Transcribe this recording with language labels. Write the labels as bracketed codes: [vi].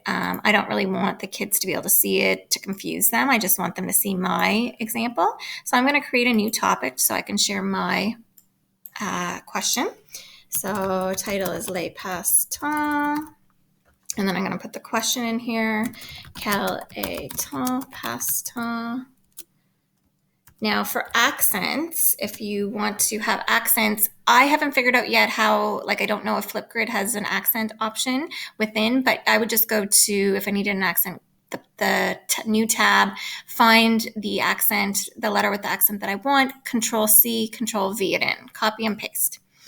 [en] I don't really want the kids to be able to see it to confuse them. I just want them to see my example. So I'm going to create a new topic so I can share my question. So title is Les Passe-Temps. And then I'm going to put the question in here. [fr] Quel est ton passe-temps? [en] Now for accents, if you want to have accents, I haven't figured out yet how, I don't know if Flipgrid has an accent option within, but I would just go to, if I needed an accent, the new tab, find the accent, the letter with the accent that I want, Control-C, Control-V it in, copy and paste.